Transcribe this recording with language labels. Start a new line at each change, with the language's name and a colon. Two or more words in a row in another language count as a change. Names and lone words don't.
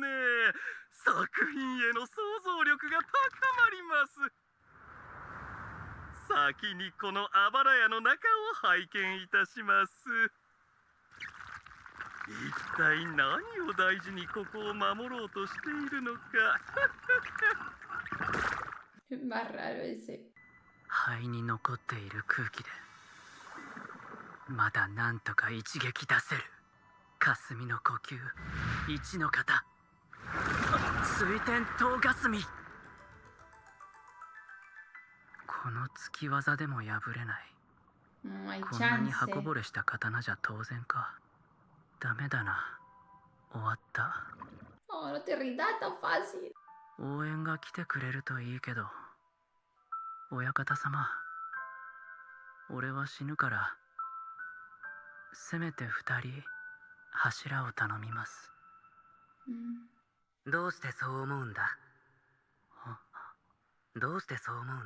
Japanese: 作品への想像力が高まります。先にこのあばら屋の中を拝見いたします。一体何を大事にここを守ろうとしているのか。
Spanish: Es más raro ese.
Japanese: 肺に残っている空気でまだなんとか一撃出せる。霞の呼吸、一の型、水天唐霞。この突き技でも破れない。
Spanish: No hay
Japanese: こんなに
Spanish: chance.
Japanese: 刃こぼれした刀じゃ当然か。ダメだな。終わった。
Spanish: Oh, no te rindas tan fácil.
Japanese: 応援が来てくれるといいけど。親方様、俺は死ぬから、せめて2人柱を頼みます。どうしてそう思うんだ。どうしてそう思うんだ。